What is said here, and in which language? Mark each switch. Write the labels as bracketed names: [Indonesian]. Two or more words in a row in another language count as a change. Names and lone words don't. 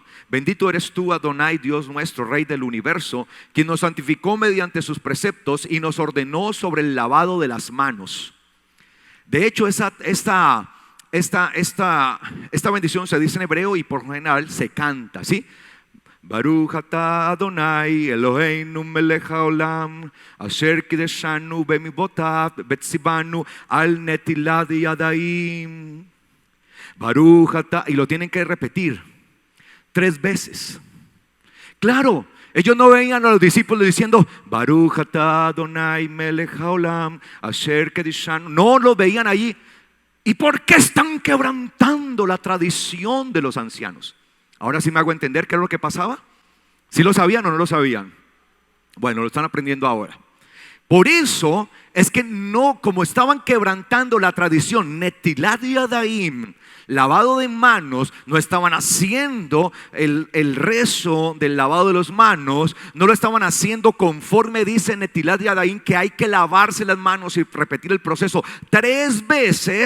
[Spanish] Bendito eres tú, Adonai, Dios nuestro, Rey del universo, quien nos santificó mediante sus preceptos y nos ordenó sobre el lavado de las manos. De hecho, esta bendición se dice en hebreo y por lo general se canta, ¿sí? [Hebrew] ברוך אתה אדני אלהינו מלך העולם אשר קדשנו במצותיו וצונו על נטילת ידים. ברוך אתה, [Spanish] y lo tienen que repetir 3 veces. Claro, ellos no veían a los discípulos diciendo [Hebrew] ברוך אתה אדני מלך העולם אשר קדשנו. [Spanish] No lo veían allí. ¿Y por qué están quebrantando la tradición de los ancianos? Ahora sí me hago entender qué es lo que pasaba. ¿Sí lo sabían o no lo sabían? Bueno, lo están aprendiendo ahora. Por eso es que no, como estaban quebrantando la tradición, [Hebrew] נטילת ידים, [Spanish] lavado de manos, no estaban haciendo el rezo del lavado de las manos, no lo estaban haciendo conforme dice [Hebrew] נטילת ידים, [Spanish] que hay que lavarse las manos y repetir el proceso 3 veces.